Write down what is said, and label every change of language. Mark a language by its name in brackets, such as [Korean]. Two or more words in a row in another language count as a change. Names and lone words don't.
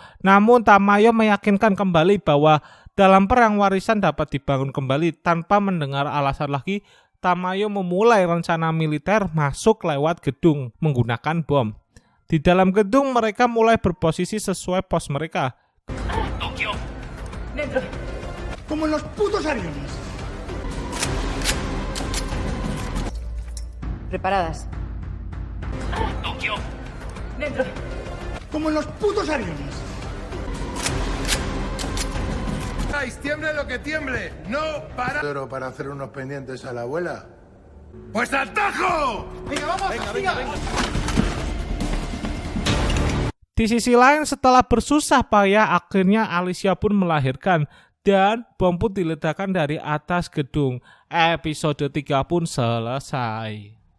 [Indonesian] Namun Tamayo meyakinkan kembali bahwa dalam perang warisan dapat dibangun kembali. Tanpa mendengar alasan lagi, Tamayo memulai rencana militer masuk lewat gedung menggunakan bom. Di dalam gedung mereka mulai berposisi sesuai pos mereka. [Spanish] Tokio. Dentro. Como en los putos aviones. Preparadas. Tokio. Dentro. Como en los putos aviones. Tiemble lo que tiemble, no para. Pero para hacer unos pendientes a la abuela. ¡Pues al tajo! [Indonesian] Di sisi lain setelah bersusah payah akhirnya Alicia pun melahirkan dan bom pun diledakkan dari atas gedung. Episode 3 pun selesai.